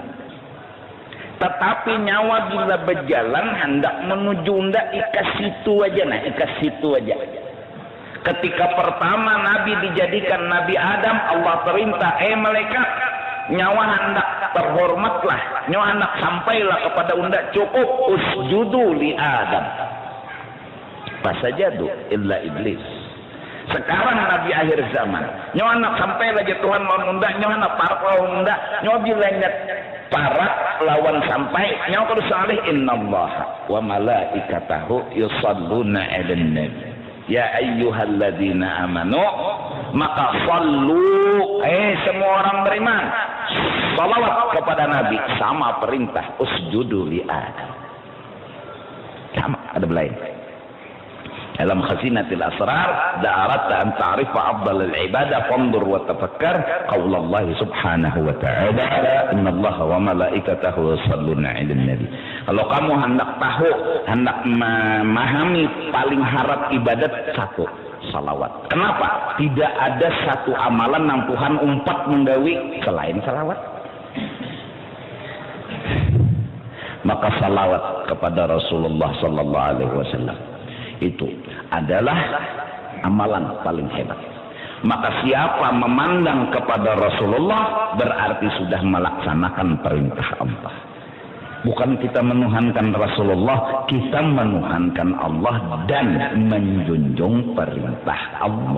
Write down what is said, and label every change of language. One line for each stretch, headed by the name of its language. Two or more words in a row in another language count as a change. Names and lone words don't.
Banjar: Tetapi nyawa bila berjalan hendak menuju unda ikas situ aja. Ketika pertama Nabi dijadikan Nabi Adam, Allah perintah, malaikat, nyawa hendak terhormatlah, nyawa hendak sampailah kepada unda, cukup
Arabic: اسجدوا لآدم. فسجدوا إلا إبليس.
Banjar: Sekarang Nabi akhir zaman, nyawa hendak sampai lagi Tuhan lawan unda, nyawa hendak parak lawan unda, nyawa bilangnya parak lawan sampai, nyawa kudu salih,
Arabic: إن الله وملائكته يصلون على النبي. يا أيها الذين آمنوا, maka sallu,
Banjar: semua orang beriman, salawat kepada Nabi, sama perintah
Arabic: اسجدوا لآدم.
Banjar: Sama, ada belain. Dalam
Arabic: خزينة الأسرار, إذا أردت أن تعرف أفضل العبادة فانظر وتفكر قول الله سبحانه وتعالى إن الله وملائكته يصلون على النبي.
Banjar: Kalau kamu hendak tahu, hendak memahami paling harap ibadat, satu, salawat. Kenapa? Tidak ada satu amalan yang Tuhan umpat menggawi selain salawat. Maka salawat kepada Rasulullah
Arabic: صلى الله عليه وسلم
Banjar: itu adalah amalan paling hebat. Maka siapa memandang kepada Rasulullah berarti sudah melaksanakan perintah Allah. Bukan kita menuhankan Rasulullah, kita menuhankan Allah dan menjunjung perintah Allah.